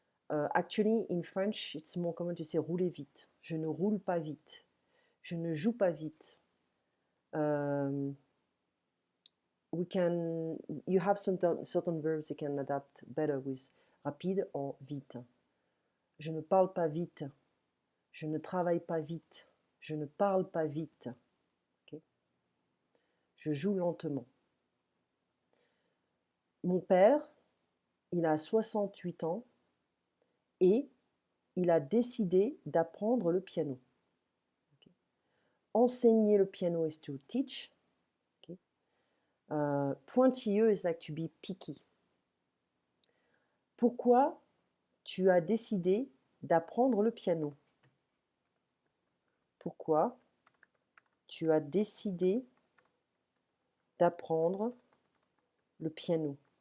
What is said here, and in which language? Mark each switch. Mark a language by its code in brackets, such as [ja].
[en] Actually, in French, it's more common to say [fr] rouler vite. Je ne roule pas vite. Je ne joue pas vite. [en] You have certain verbs you can adapt better with rapide or vite. [fr] Je ne parle pas vite. Je ne travaille pas vite. Je ne parle pas vite. Okay? Je joue lentement. Mon père, il a 68 ans et il a décidé d'apprendre le piano. [en] Okay? [fr] Enseigner le piano [en] is to teach. Okay? Pointilleux is like to be picky. [fr] Pourquoi tu as décidé d'apprendre le piano? Pourquoi tu as décidé d'apprendre le piano?